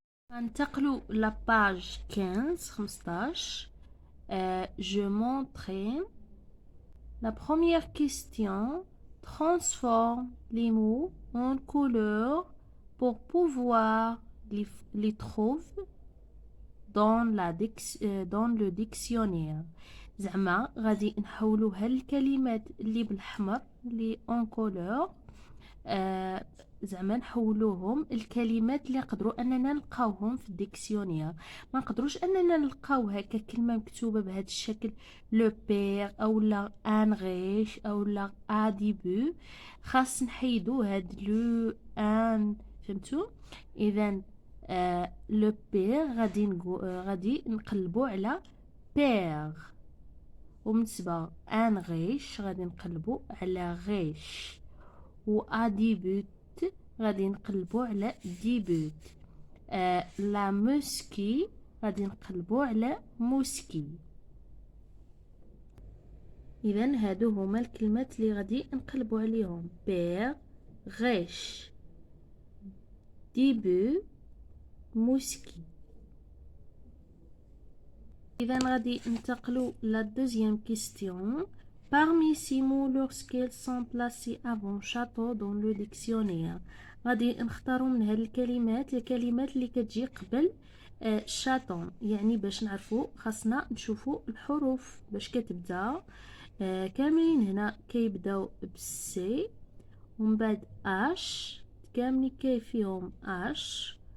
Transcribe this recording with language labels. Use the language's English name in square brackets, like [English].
[Arabic] ننتقلوا [French] la page 15. Je montre. La première question: transforme les mots en couleurs pour pouvoir les trouver dans le dictionnaire. [Arabic] زعما غادي نحولوا هالكلمات اللي بالحمر اللي اون كولور، زعما نحولوهم الكلمات اللي نقدروا اننا نلقاوهم في الديكسيونير. ما نقدروش اننا نلقاو هكا كلمه مكتوبه بهذا الشكل لو بير او لا ان غيش او لا ا ديبو، خاص نحيدو هاد لو ان، فهمتوا؟ اذا لو بير غادي نقلبو على بير، وبالنسبه ان غيش غادي نقلبو على غيش، و ا ديبوت غادي نقلبو على ديبوت. لا موسكي غادي نقلبو على موسكي. اذا هادو هما الكلمات اللي غادي نقلبو عليهم: بير، غيش، ديبو، موسكي. اذا غادي ننتقلوا لا دوزيام كيستيون: [French] parmi ces mots lorsqu'ils sont placés avant château dans le dictionnaire. [Arabic] غادي نختاروا من هاد الكلمات اللي كتجي قبل شاتون. يعني باش نعرفوا خاصنا نشوفوا الحروف باش كتبدا. كاملين هنا كيبداو بالسي ومن بعد اش، كاملين كاين فيهم اش